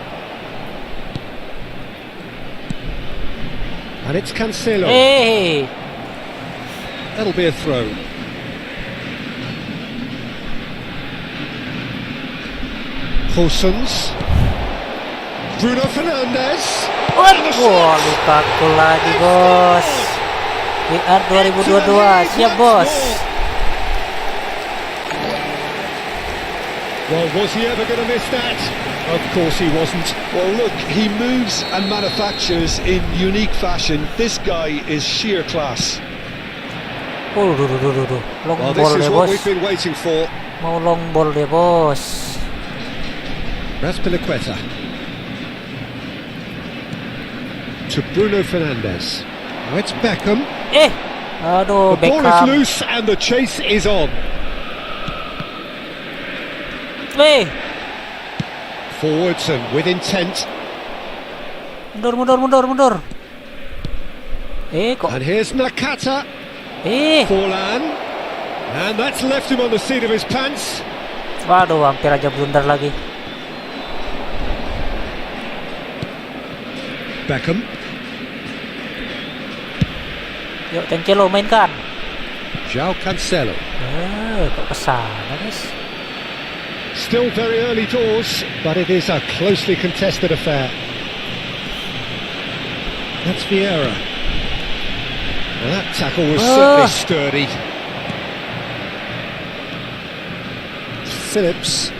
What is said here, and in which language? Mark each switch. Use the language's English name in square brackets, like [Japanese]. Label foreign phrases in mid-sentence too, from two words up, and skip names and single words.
[English] And it's Cancelo. Hey. That'll be a throw. Paulsons. Bruno Fernandes. [Indonesian] Wah, Lukaku lagi, bos. WIR 2022, siap, bos. [English] Well, was he ever going to miss that? Of course he wasn't. Well, look, he moves and manufactures in unique fashion. This guy is sheer class. Long Well, ball this is [Indonesian] deh, [English] what [Indonesian] bos. [English] we've been waiting for. [Indonesian] Mau [English] long ball [Indonesian] deh, bos. [English] Raspilicueta. To Bruno Fernandes. Now it's Beckham. [Indonesian] Aduh, [English] The ball is Beckham. loose and the chase is on. Forwards and with intent. [Indonesian] Mundur. Kok. [English] And here's Nakata. Forlan. And that's left him on the seat of his pants. [Indonesian] Waduh, hampir aja blunder lagi. Beckham. Yuk, Cancelo mainkan. João Cancelo. Kok kesana, guys? [English] Still very early doors, but it is a closely contested affair. That's Vieira. Well, that tackle was certainly sturdy. Phillips.